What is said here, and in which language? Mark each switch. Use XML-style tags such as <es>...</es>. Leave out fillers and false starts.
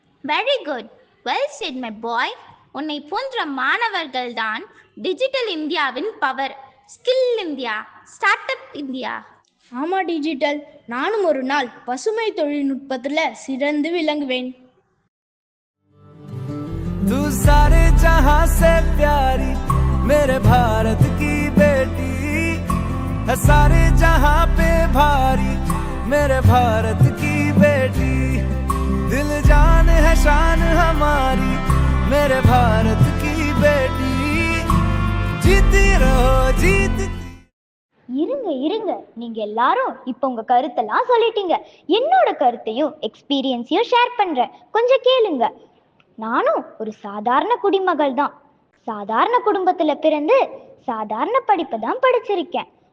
<ta>Very good, well set my boy. உன்னை போன்ற மாணவர்கள் தான் டிஜிட்டல் இந்தியாவின் power. Skill India, start up India. ஆமாம் டிஜிட்டல், நானும் ஒரு நாள் பசுமை தொழில்நுட்பத்தில் சிறந்து விளங்குவேன்.</ta> <hi>तू सारे जहां से प्यारी मेरे भारत की बेटी है, सारे जहां पे भारी मेरे भारत की बेटी, दिल जान है शान हमारी मेरे भारत की बेटी, जीती रहो जीत.</hi> <ta>இருங்க, நீங்க எல்லாரும் இப்போ உங்க கருத்தெல்லாம் சொல்லிட்டீங்க. என்னோட கருத்தையும் எக்ஸ்பீரியன்ஸையும் ஷேர் பண்றேன், கொஞ்சம் கேளுங்க. நானும் ஒரு சாதாரண குடிமகள் தான். சாதாரண குடும்பத்துல பிறந்து சாதாரண படிப்பை தான் படிச்சிருக்கேன்.</ta>